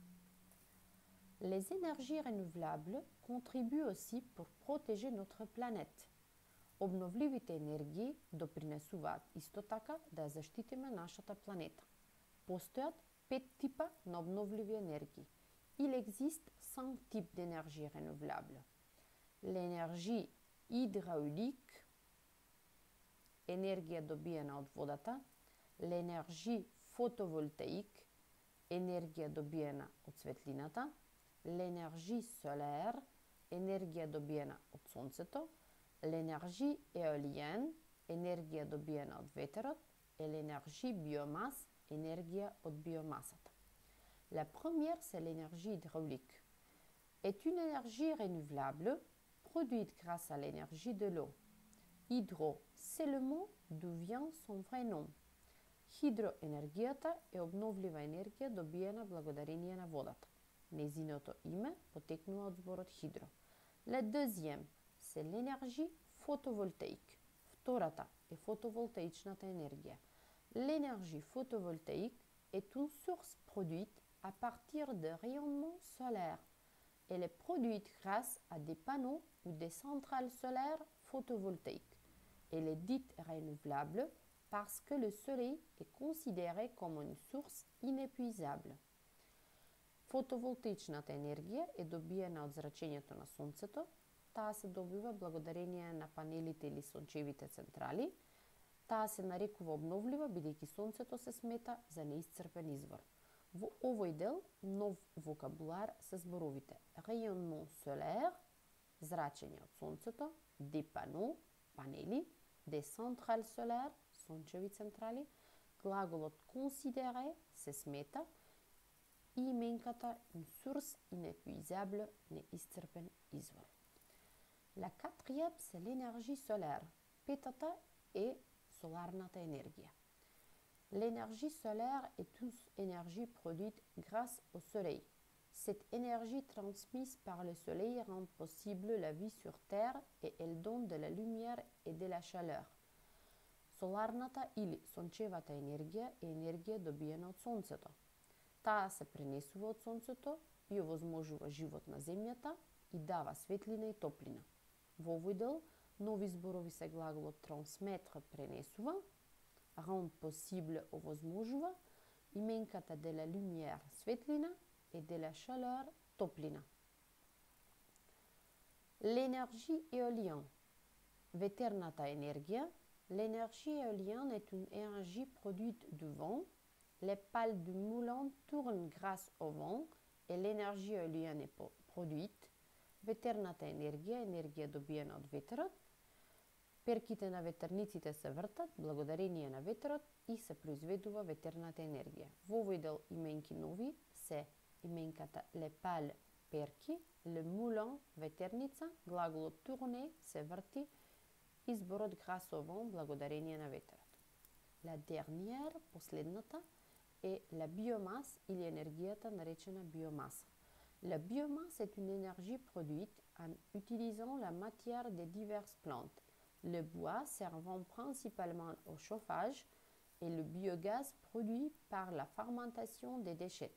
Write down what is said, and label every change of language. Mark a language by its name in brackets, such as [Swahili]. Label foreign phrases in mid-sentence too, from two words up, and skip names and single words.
[French] Les énergies renouvelables contribuent aussi pour protéger notre planète. [Macedonian] Обновливите енергии допринесуваат исто така да ја заштитиме нашата планета. Постојат 5 типа на обновливи енергии. [French] Il existe 5 types d'énergie renouvelable. L'énergie hydraulique, [Macedonian] енергија добиена од водата, [French] l'énergie photovoltaïque, [Macedonian] енергија добиена од светлината, [French] l'énergie solaire, [Macedonian] енергија добиена од сонцето, [French] l'énergie éolienne, [Macedonian] енергија добиена од ветерот, [French] et l'énergie biomasse, énergie [Macedonian] од биомасата. [French] La première, c'est l'énergie hydraulique. Est une énergie renouvelable produite grâce à l'énergie de l'eau. Hydro, c'est le mot d'où vient son vrai nom. [Macedonian] Хидроенергијата е обновлива енергија добиена благодарение на водата. Незиното име потекнува од зборот хидро. [French] La deuxième, c'est l'énergie photovoltaïque. [Macedonian] Втората е фотоволтаичната енергија. [French] L'énergie photovoltaïque est une source produite à partir de rayonnement solaire. Elle est produite grâce à des panneaux ou des centrales solaires photovoltaïques. Elle est dite renouvelable parce que le soleil est considéré comme une source inépuisable. [Macedonian] Фотоволтаичната енергија е добиена од зрачењето на сонцето. Таа се добива благодарение на панелите или сончевите централи. Таа се нарекува обновлива, бидејќи сонцето се смета за неисцрпен извор. Во овој дел нов вокабулар се зборовите [French] rayonnement solaire, [Macedonian] зрачење од сонцето, [French] des panneaux, панели, des centrales solaires, [Macedonian] сончеви централи, глаголот considéré се смета и именката [French] une source inépuisable, [Macedonian] неисцрпен извор. [French] La quatrième, c'est l'énergie solaire. [Macedonian] Петата е соларната енергија. [French] L'énergie solaire est une énergie produite grâce au soleil. Cette énergie transmise par le soleil rend possible la vie sur Terre et elle donne de la lumière et de la chaleur. [Macedonian] Соларната или сончевата енергија е енергија добиена од сонцето. Таа се пренесува од сонцето и овозможува живот на земјата и дава светлина и топлина. Во овој дел нови зборови се глаголот transmettre пренесува, [French] rend possible [Macedonian] овозможува, именката [French] de la lumière [Macedonian] светлина [French] et de la chaleur [Macedonian] топлина. [French] L'énergie éolienne. [Macedonian] Ветерната енергија. [French] L'énergie éolienne est une énergie produite du vent. Les pales du moulin tournent grâce au vent et l'énergie éolienne est produite. [Macedonian] Ветерната енергија е енергија добиена од ветерот. Перките на ветерниците се вртат благодарение на ветерот и се произведува ветерната енергија. Во овој дел именки нови се именката [French] le pales [Macedonian] перки, [French] le moulin [Macedonian] ветерница, глаголот tourner се врти и зборот [French] grâce au vent [Macedonian] благодарение на ветерот. [French] La dernière, [Macedonian] последната, е [French] la biomasse [Macedonian] или енергијата наречена биомаса. [French] La biomasse est une énergie produite en utilisant la matière des diverses plantes, le bois servant principalement au chauffage et le biogaz produit par la fermentation des déchets.